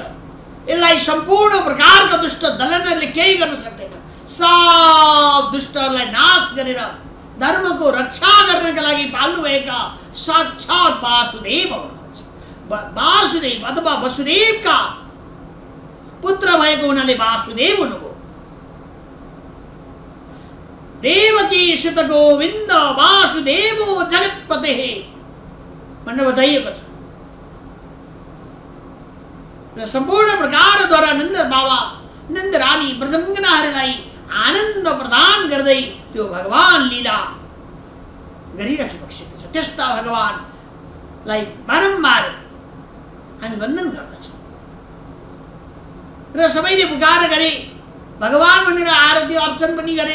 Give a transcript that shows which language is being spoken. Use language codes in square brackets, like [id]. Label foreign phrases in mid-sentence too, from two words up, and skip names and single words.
[ne] यसलाई सम्पूर्ण प्रकारका दुष्ट दलनहरूले केही गर्न सक्दैन। सब दुष्टहरूलाई नाश गरेर धर्मको रक्षा गर्नका लागि पाल्नुभएका साक्षात वासुदेव हुनुहुन्छ। वासुदेव अथवा वसुदेवका पुत्र भएको हुनाले वासुदेव हुनुभयो। [sa] देवकी सुत गोविन्द वासुदेवो जगत्पते [ne] भनेर बताइएको छ। र सम्पूर्ण प्रकारद्वारा नन्द बाबा नन्द रानी ब्रजङ्गनाहरूलाई आनन्द प्रदान गर्दै त्यो भगवान लीला गरिराखेको छ। त्यस्ता भगवानलाई बारम्बार हामी वन्दन गर्दछौँ र सबैले पुकार गरे, भगवान भनेर आरती अर्चन पनि गरे।